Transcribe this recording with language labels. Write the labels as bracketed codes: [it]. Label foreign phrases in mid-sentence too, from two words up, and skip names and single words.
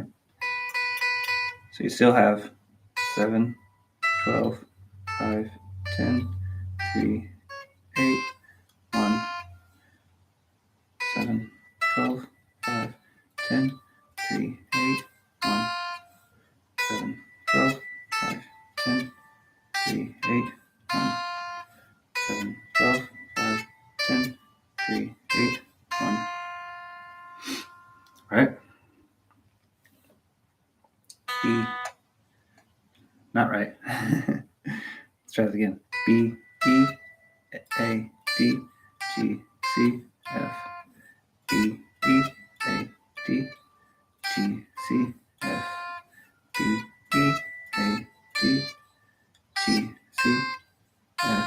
[en] So you still have 7, 12, 5, 10, 3, 8, 1, 7, 12, 5, 10, 3, 8, 1, 7, 12, 5, 10, 3, 8, 1, 7, 12, 5, 10, 3, 8, 1. Right? B. Not right. Let's try it again. B, E, A, D, G, C, F. B, E, A, D, G, C, F. B, E, A, D, G, C, F.